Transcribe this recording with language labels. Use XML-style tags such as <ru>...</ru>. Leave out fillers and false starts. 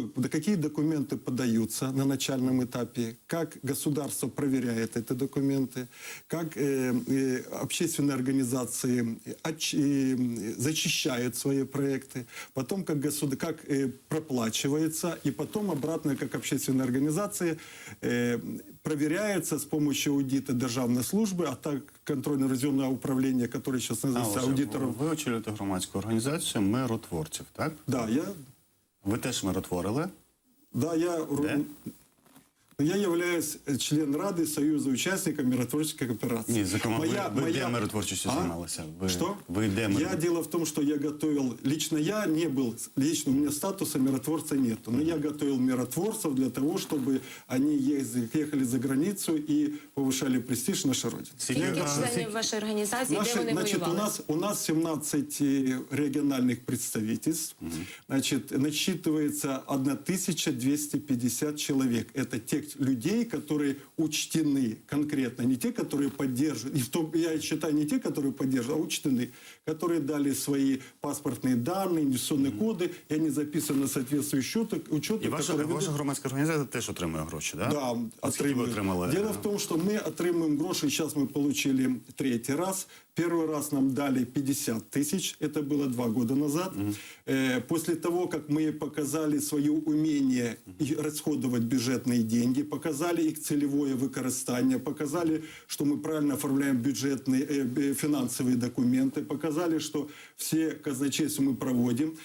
<ru>какие документы подаются на начальном этапе, как государство проверяет эти документы, как общественные организации зачищают свои проекты, потом как проплачивается, и потом обратно, как общественные организации, проверяется с помощью аудита державной службы, а так контрольно-ревизионное управление, которое сейчас называется аудитором.</ru> <uk>Ви очолюєте громадську організацію миротворців, так?</uk> <ru>Да,</ru> <uk>Ви теж миротворили?</uk> <ru>Да, я являюсь членом Рады Союза участников миротворческих операций.</ru> <uk>Ні, зокрема, ви де миротворчістю займалися?</uk> <ru>Что?</ru> <uk>Ви де</uk> <ru>Дело в том, что я готовил, лично я не был, лично у меня статуса миротворца нету, но я готовил миротворцев для того, чтобы они ехали за границу и повышали престиж нашей Родины.</ru> <uk>Скільки членів вашої організації, де вони воювали?</uk> <ru>У нас 17 региональных представительств. Значит, насчитывается 1250 человек. Это те людей, которые учтены конкретно, не те, которые поддерживают, я считаю, не те, которые поддерживают, а учтены, которые дали свои паспортные данные, инвестиционные коды, и они записаны на соответствующие учеты.</ru> <uk>І ваша громадська організація теж отримує гроші, так? Да, отримуємо.</uk> <ru>Дело в том, что мы отримуем гроши, сейчас мы получили 3-й раз. Первый раз нам дали 50 тысяч, это было 2 года назад. После того, как мы показали свое умение расходовать бюджетные деньги, показали их целевое выкористание, показали, что мы правильно оформляем бюджетные, финансовые документы, показали, что все казначейства мы проводим.</ru>